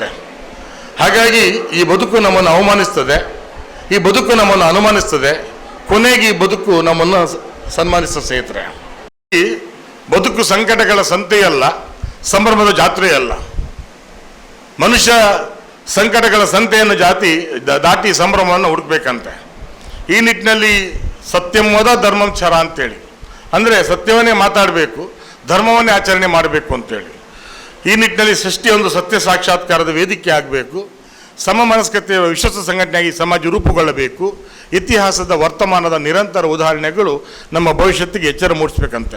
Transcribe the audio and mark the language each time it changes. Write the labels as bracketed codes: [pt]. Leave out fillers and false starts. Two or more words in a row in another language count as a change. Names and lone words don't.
[kn] ಹಾಗಾಗಿ ಈ ಬದುಕು ನಮ್ಮನ್ನು ಅವಮಾನಿಸ್ತದೆ, ಈ ಬದುಕು ನಮ್ಮನ್ನು ಅನುಮಾನಿಸ್ತದೆ, ಕೊನೆಗೆ ಈ ಬದುಕು ನಮ್ಮನ್ನು ಸನ್ಮಾನಿಸುವ ಸ್ನೇಹಿತರೆ. ಈ ಬದುಕು ಸಂಕಟಗಳ ಸಂತೆಯಲ್ಲ, ಸಂಭ್ರಮದ ಜಾತ್ರೆಯಲ್ಲ. ಮನುಷ್ಯ ಸಂಕಟಗಳ ಸಂತೆಯನ್ನು ದಾಟಿ ಸಂಭ್ರಮವನ್ನು ಹುಡುಕ್ಬೇಕಂತೆ. ಈ ನಿಟ್ಟಿನಲ್ಲಿ [sa] ಸತ್ಯಂ ವದ ಧರ್ಮಂ ಚರ [kn] ಅಂತೇಳಿ, ಅಂದರೆ ಸತ್ಯವನ್ನೇ ಮಾತಾಡಬೇಕು, ಧರ್ಮವನ್ನೇ ಆಚರಣೆ ಮಾಡಬೇಕು ಅಂತೇಳಿ. ಈ ನಿಟ್ಟಿನಲ್ಲಿ ಸೃಷ್ಟಿ ಒಂದು ಸತ್ಯ ಸಾಕ್ಷಾತ್ಕಾರದ ವೇದಿಕೆ ಆಗಬೇಕು, ಸಮಮನಸ್ಕತೆಯ ವಿಶ್ವಾಸ ಸಂಘಟನೆಯಾಗಿ ಸಮಾಜ ರೂಪುಗೊಳ್ಳಬೇಕು. ಇತಿಹಾಸದ ವರ್ತಮಾನದ ನಿರಂತರ ಉದಾಹರಣೆಗಳು ನಮ್ಮ ಭವಿಷ್ಯತ್ತಿಗೆ ಎಚ್ಚರ ಮೂಡಿಸ್ಬೇಕಂತೆ.